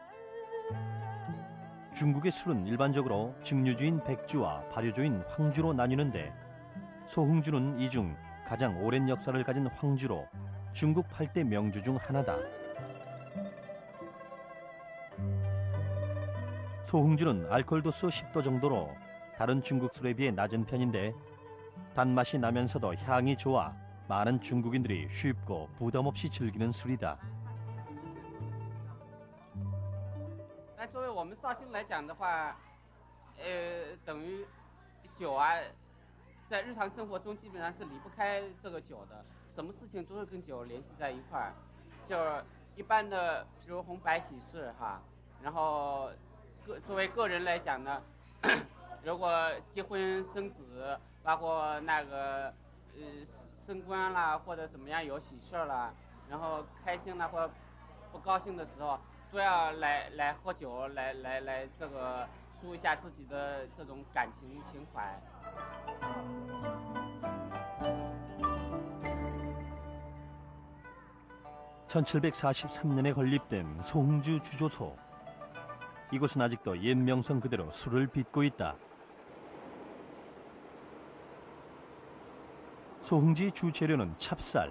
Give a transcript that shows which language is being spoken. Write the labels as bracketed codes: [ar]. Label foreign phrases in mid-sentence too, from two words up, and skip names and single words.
[ko] 중국의 술은 일반적으로 증류주인 백주와 발효주인 황주로 나뉘는데 소흥주는 이 중 가장 오랜 역사를 가진 황주로 중국 8대 명주 중 하나다. 소흥주는 알코올 도수 10도 정도로 다른 중국 술에 비해 낮은 편인데 단맛이 나면서도 향이 좋아 많은 중국인들이 쉽고 부담 없이 즐기는 술이다. [zh] 但作为我们绍兴来讲的话，等于酒啊，在日常生活中基本上是离不开这个酒的，什么事情都是跟酒联系在一块儿。就是一般的，比如红白喜事哈，然后作为个人来讲呢，如果结婚生子，包括那个升官啦，或者怎么样有喜事啦，然后开心啦或者不高兴的时候，都要来喝酒，来这个抒一下自己的这种感情情怀。 [ko] 1743년에 건립된 소흥주 주조소. 이곳은 아직도 옛 명성 그대로 술을 빚고 있다. 소흥지의 주 재료는 찹쌀.